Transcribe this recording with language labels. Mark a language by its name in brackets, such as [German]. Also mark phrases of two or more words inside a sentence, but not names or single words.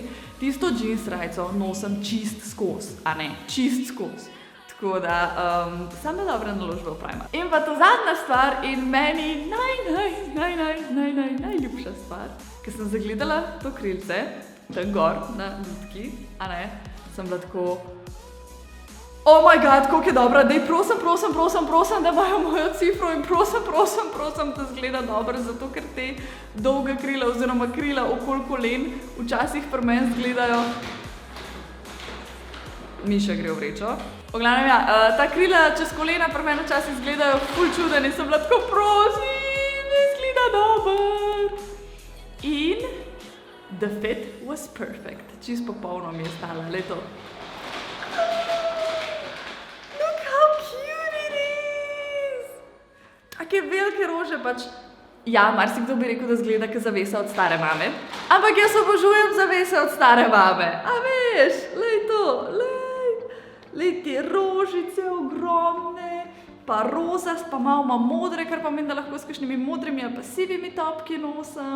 [Slovenian] Tisto jeans rajco nosim čist skozi, a ne, čist skozi. Tako da, samo dobre naložbe v Primark. In pa to zadnja stvar in meni najljubša stvar, ker sem zagledala to krilce, tam gor na lutki, a ne, sem bila tako, [English] oh my god, [Slovenian] koliko je dobra, daj prosim, da imajo mojo cifro in prosim, da zgleda dobro, zato ker te dolga krila oziroma krila okoli kolen včasih pri meni zgledajo. Miša gre v vrečo. V glavnem, ja, ta krila čez kolena pri meni včasih izgledajo ful čuden in sem bila tako, prosim, da izgleda dober. [English] In the fit was perfect. [Slovenian] Čist popolno mi je stala, leto. [English] Look how cute it is! [Slovenian] Take velike rože pač. Ja, marsikdo bi rekel, da zgleda kot zavesa od stare mame. Ampak jaz obožujem zavese od stare mame. A veš, lej to, lej te rožice ogromne, pa rozast, pa malo modre, kar pa meni, da lahko s kakšnimi modrimi ali pa sivimi topki nosim.